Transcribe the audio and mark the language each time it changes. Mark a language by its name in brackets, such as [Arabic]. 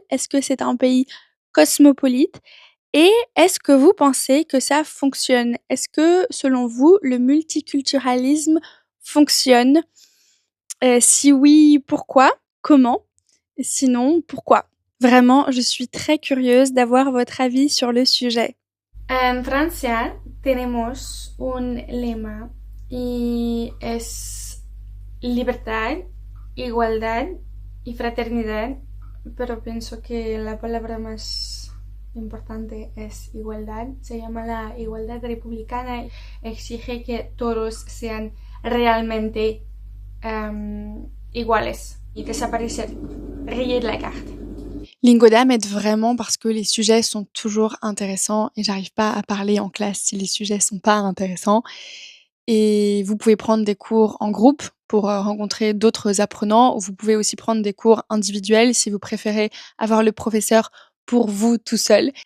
[French] Est-ce que c'est un pays cosmopolite? Et est-ce que vous pensez que ça fonctionne? Est-ce que, selon vous, le multiculturalisme fonctionne? Si oui, pourquoi? Comment? Sinon, pourquoi? Vraiment, je suis très curieuse d'avoir votre avis sur le sujet. [Spanish] En Francia tenemos un lema y es libertad, igualdad y fraternidad, pero pienso que la palabra más importante es igualdad. Se llama la igualdad republicana y exige que todos sean realmente iguales y desaparecer, [French] rayer de la carte. Lingoda m'aide vraiment parce que les sujets sont toujours intéressants et j'arrive pas à parler en classe si les sujets sont pas intéressants. Et vous pouvez prendre des cours en groupe pour rencontrer d'autres apprenants, ou vous pouvez aussi prendre des cours individuels si vous préférez avoir le professeur pour vous tout seul.